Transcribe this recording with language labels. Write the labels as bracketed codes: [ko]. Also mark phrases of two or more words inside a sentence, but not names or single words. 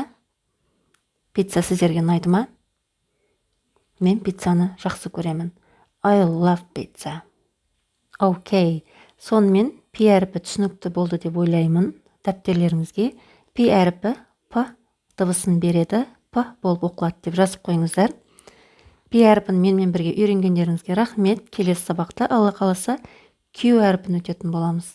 [kk] Pizza сіздерге ұнайды ма? Мен пиццаны жақсы көремін. [en] I love pizza. [kk] Okay, сонымен P әрпі түсінікті болды деп ойлаймын. Дәптерлеріңізге P әрпі P дыбысын береді, P болып оқылады деп жазып қойыңыздар. P әрпін менімен бірге үйренгендеріңізге рахмет. Келесі сабақта Алла қаласа Q әрпін өтетін боламыз.